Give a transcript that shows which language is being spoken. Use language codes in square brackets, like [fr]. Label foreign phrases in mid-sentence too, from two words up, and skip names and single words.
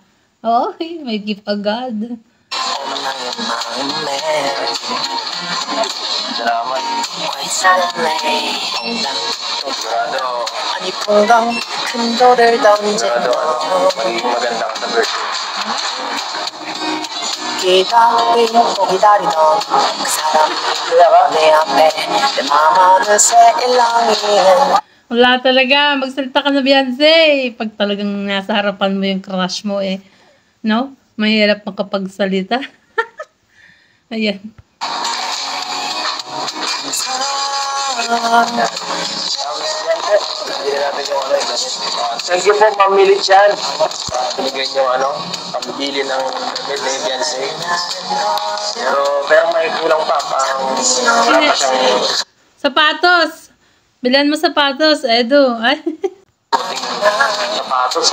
[tl] Oh, may gift agad. Salamat. Sigurado, magiging maganda ka sa birthday. [ko] 기다리고 기다리던 그 사람이 내 앞에 내 맘 어느새 일렁이는 [tl] Wala talaga. Magsalita ka na, Beyonce. Pag talagang nasa harapan mo yung crush mo eh. No? Mahirap makapagsalita. Ayan. [en] Thank you po, Ma'am Millichan. [tl] Binigay niyo pambili ng damit ni Beyonce. Pero may kulang pa, parang wala pa siyang Sapatos! Bilan mo sapatos, Edo. Ay. sapatos.